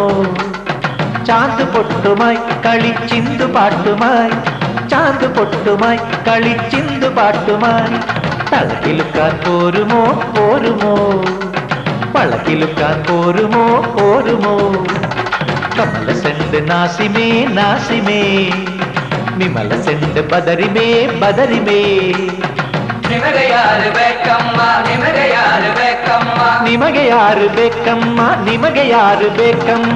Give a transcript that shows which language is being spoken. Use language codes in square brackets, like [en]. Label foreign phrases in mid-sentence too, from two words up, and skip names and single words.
[ml] ചാന്ത് പൊട്ടുമായി കളിച്ചിന്തു പാട്ടുമായി, ചാന്ത് പൊട്ടുമായി കളിച്ചിന്തു പാട്ടുമായി. തളകിലുക്കാൻ പോരുമോ പോരുമോ, വളകിലുക്കാൻ പോരുമോ പോരുമോ. കമല സെണ്ട് നാസിമേ നാസിമേ, വിമല സെണ്ട് ബദരിമേ ബദരിമേ. [kn] ನಿಮಗೆ ಯಾರು ಬೇಕಮ್ಮ, ನಿಮಗೆ ಯಾರು ಬೇಕಮ್ಮ, ನಿಮಗೆ ಯಾರು ಬೇಕಮ್ಮ, ನಿಮಗೆ ಯಾರು ಬೇಕಮ್ಮ.